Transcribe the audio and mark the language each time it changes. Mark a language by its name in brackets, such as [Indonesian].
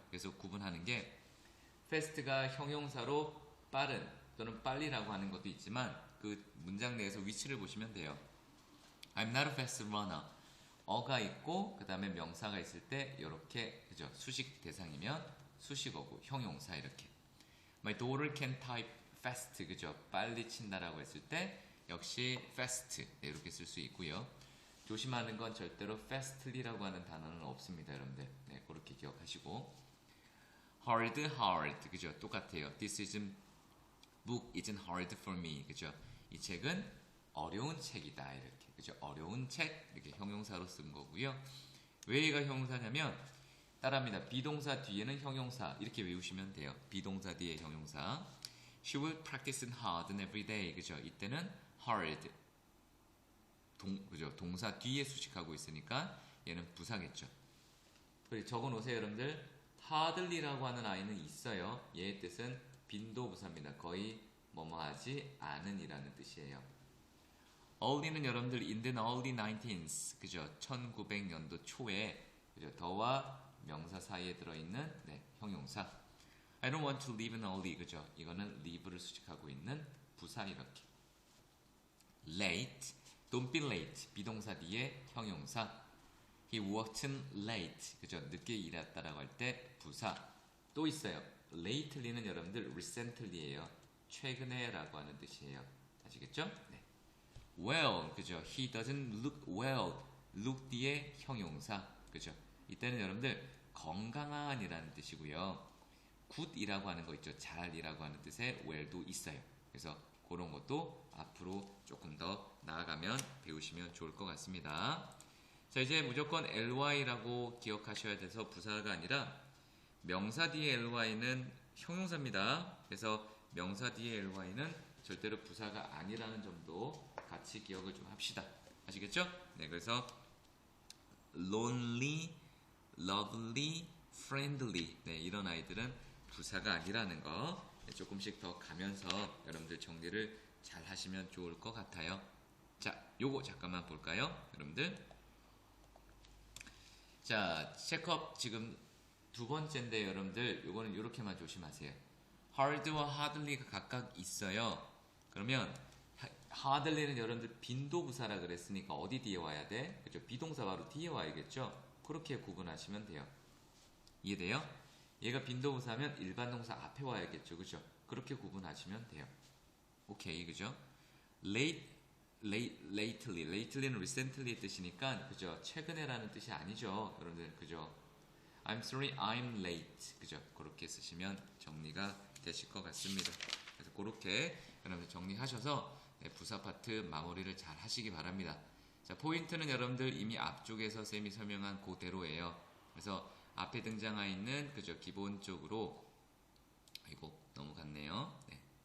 [Korean] 그래서 구분하는 게 fast가 형용사로 빠른 또는 빨리라고 하는 것도 있지만 그 문장 내에서 위치를 보시면 돼요. [English] I'm not a fast runner. [Korean] 어가 있고 그 다음에 명사가 있을 때 이렇게 그죠? 수식 대상이면 수식어고 형용사 이렇게. [English] My daughter can type fast [Korean] 그죠? 빨리 친다라고 했을 때 역시 fast 네, 이렇게 쓸 수 있고요. 조심하는 건 절대로 fastly라고 하는 단어는 없습니다, 여러분들. 네, 그렇게 기억하시고 hard 그죠? 똑같아요. [English] This book isn't hard for me [Korean] 그죠? 이 책은 어려운 책이다 이렇게 그죠? 어려운 책 이렇게 형용사로 쓴 거고요. 왜 얘가 형용사냐면 따라합니다. 비동사 뒤에는 형용사 이렇게 외우시면 돼요. 비동사 뒤에 형용사. [English] She will practice hard every day [Korean] 그죠? 이때는 hard 그죠? 동사 뒤에 수식하고 있으니까 얘는 부사겠죠. 적어 놓으세요, 여러분들. hardly라고 하는 아이는 있어요. 얘의 뜻은 빈도부사입니다. 거의 뭐뭐하지 않은 이라는 뜻이에요. [English] early는 [Korean] 여러분들 [English] in the early 19th [Korean] 그죠? 1900년도 초에 그죠? 더와 명사 사이에 들어있는 네, 형용사. [English] I don't want to leave early [Korean] 그죠? 이거는 leave를 수식하고 있는 부사 이렇게. [English] late, don't be late [Korean] 비동사 뒤에 형용사. [English] He worked late [Korean] 그죠? 늦게 일했다라고 할 때 부사. 또 있어요. lately는 여러분들 recently예요. 최근에라고 하는 뜻이에요. 아시겠죠? 네. [English] well [Korean] 그죠? [English] He doesn't look well. [Korean] look 뒤에 형용사 그죠? 이때는 여러분들 건강한이라는 뜻이고요. good이라고 하는 거 있죠. 잘이라고 하는 뜻의 well도 있어요. 그래서 그런 것도 앞으로 조금 더 나아가면 배우시면 좋을 것 같습니다. 자, 이제 무조건 ly라고 기억하셔야 돼서 부사가 아니라 명사 뒤에 ly는 형용사입니다. 그래서 명사 뒤에 ly는 절대로 부사가 아니라는 점도 같이 기억을 좀 합시다. 아시겠죠? 네, 그래서 lonely, lovely, friendly. 네, 이런 아이들은 부사가 아니라는 거 조금씩 더 가면서 여러분들 정리를 잘 하시면 좋을 것 같아요. 자, 요거 잠깐만 볼까요? 여러분들. 자, 체크업 지금 두 번째인데 여러분들 요거는 요렇게만 조심하세요. hard와 hardly가 각각 있어요. 그러면 hardly는 여러분들 빈도부사라 그랬으니까 어디 뒤에 와야 돼? 그죠? 비동사 바로 뒤에 와야겠죠? 그렇게 구분하시면 돼요. 이해돼요? 얘가 빈도부사면 일반 동사 앞에 와야겠죠? 그죠? 그렇게 구분하시면 돼요. 오케이, 그죠? lately는 recently의 뜻이니까, 그죠? 최근에라는 뜻이 아니죠, 여러분들, 그죠? [English] I'm sorry, I'm late, [Korean] 그죠? 그렇게 쓰시면 정리가 되실 것 같습니다. 그래서 그렇게 여러분들 정리하셔서 부사 파트 마무리를 잘 하시기 바랍니다. 자, 포인트는 여러분들 이미 앞쪽에서 쌤이 설명한 그대로예요. 그래서 앞에 등장하 있는, 그죠? 기본적으로, 아이고, 넘어갔네요. 네.